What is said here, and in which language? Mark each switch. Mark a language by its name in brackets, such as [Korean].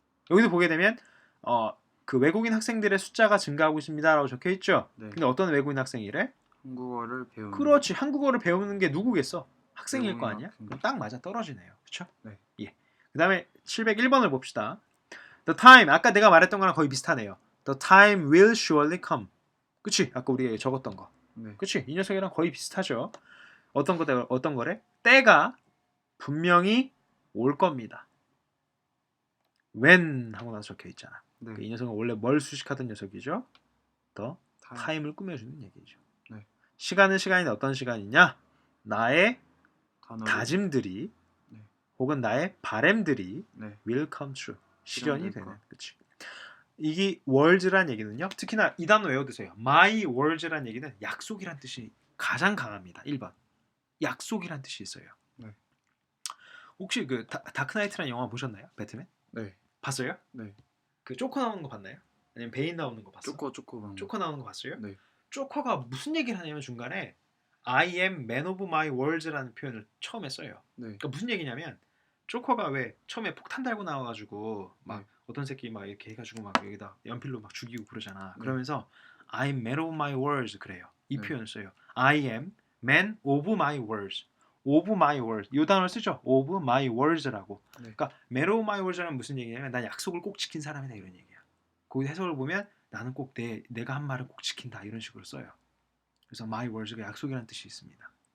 [Korean] 여기도 보게 되면 그 외국인 학생들의 숫자가 증가하고 있습니다라고 적혀 있죠. 네. 근데 어떤 외국인 학생이래? 한국어를 배우는. 그렇지. 한국어를 배우는 게 누구겠어? 학생일 거 외국인 아니야? 학생들. 그럼 딱 맞아 떨어지네요. 그렇죠? 네. 예. 그다음에 701번을 봅시다. [English] The time [Korean] 아까 내가 말했던 거랑 거의 비슷하네요. [English] The time will surely come. [Korean] 그치? 아까 우리 적었던 거. 네. 그치? 이 녀석이랑 거의 비슷하죠. 어떤 거래? 때가 분명히 올 겁니다. when 하고 나서 적혀 있잖아. 네. 이 녀석은 원래 뭘 수식하던 녀석이죠? 더 타임. 타임을 꾸며주는 얘기죠. 네. 시간은 시간인데 어떤 시간이냐? 나의 단어를. 다짐들이 네. 혹은 나의 바램들이 네. [English] will come true. [Korean] 실현이 실현될 되는. 것. 그치? 이게 words란 얘기는요. 특히나 이 단어 외워두세요. My words란 얘기는 약속이란 뜻이 가장 강합니다. 1번. 약속이란 뜻이 있어요. 네. 혹시 그 다크나이트라는 영화 보셨나요? 배트맨? 네. 봤어요? 네. 그 조커 나오는 거 봤나요? 아니면 베인 나오는 거 봤어? 쪼꼬 방금. 조커 나오는 거 봤어요? 네. 조커가 무슨 얘기를 하냐면 중간에 [English] I am man of my words [Korean] 라는 표현을 처음에 써요. 네. 그러니까 무슨 얘기냐면 조커가 왜 처음에 폭탄 달고 나와가지고 막 네. 어떤 새끼 막 이렇게 해가지고 막 여기다 연필로 막 죽이고 그러잖아. 네. 그러면서 [English] I am man of my words [Korean] 그래요. 이 네. 표현을 써요. [English] I am man of my words. of my words. [Korean] 이 단어를 쓰죠. [English] of my words라고. [Korean] 네. 그러니까 [English] man of my words [Korean] 는 무슨 얘기냐면 난 약속을 꼭 지킨 사람이다 이런 얘기야. 거기 해석을 보면 나는 꼭 내가 한 말을 꼭 지킨다 이런 식으로 써요. 그래서 my words가 약속이라는 뜻이 있습니다.